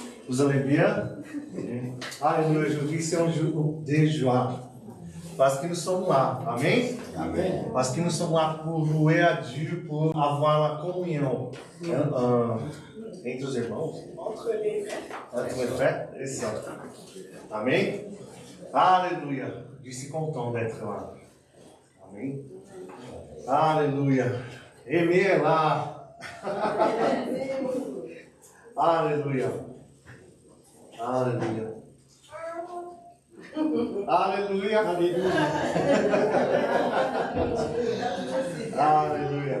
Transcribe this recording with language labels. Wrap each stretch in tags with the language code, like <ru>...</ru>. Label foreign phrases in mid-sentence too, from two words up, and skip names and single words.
<fr>Vous allez bien? Alléluia, aujourd'hui c'est un jour de joie. Parce que nous sommes là. Amen? Amen. Parce que nous sommes là pour louer à Dieu, pour avoir la communion entre</fr> <pt>os irmãos.</pt> <fr>Entre les frères. É ça.</fr> <pt>Amém? Aleluia.</pt> <fr>Je suis content d'être là.</fr> <pt>Amém? Aleluia.</pt> <fr>Aimé est là.</fr> <pt>Aleluia. Aleluia.</pt> <fr>Alléluia, alléluia. Alléluia.</fr>